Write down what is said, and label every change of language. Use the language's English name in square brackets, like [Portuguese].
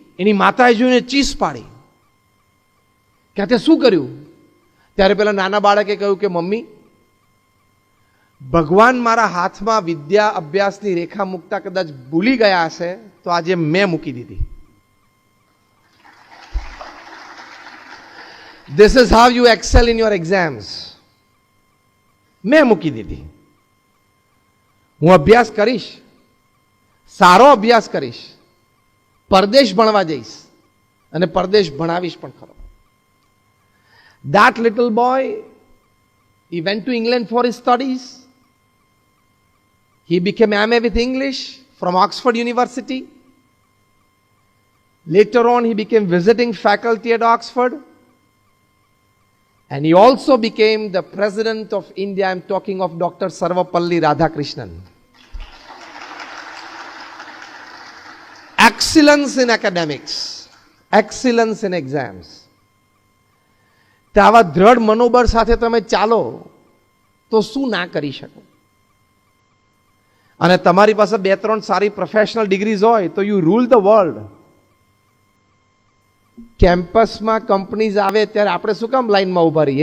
[Gujarati] એની માતાએ જોઈને ચીસ પાડી કે તે શું કર્યું? ત્યારે પેલા નાના બાળકે કહ્યું કે મમ્મી, ભગવાન મારા હાથમાં વિદ્યા અભ્યાસની રેખા મૂકતા કદાચ ભૂલી ગયા હશે તો આજે મેં મૂકી દીધી. [English] This is how you excel in your exams. [Gujarati] મેં મૂકી દીધી. હું અભ્યાસ કરીશ, સારો અભ્યાસ કરીશ, પરદેશ ભણવા જઈશ અને પરદેશ ભણાવીશ પણ ખરો. [English] That little boy, he went to England for his studies. He became MA with English from Oxford University. Later on, he became visiting faculty at Oxford. And he also became the President of India. I'm talking of Dr. Sarvapalli Radhakrishnan. Excellence in academics, excellence in exams. [Gujarati] તો આવા દ્રઢ મનોબળ સાથે તમે ચાલો તો શું ના કરી શકો. અને તમારી પાસે 2-3 સારી પ્રોફેશનલ ડિગ્રીઝ હોય તો [English] You rule the world. [Gujarati] કેમ્પસમાં કંપનીઝ આવે ત્યારે આપણે શું કામ લાઈનમાં ઊભા રહીએ?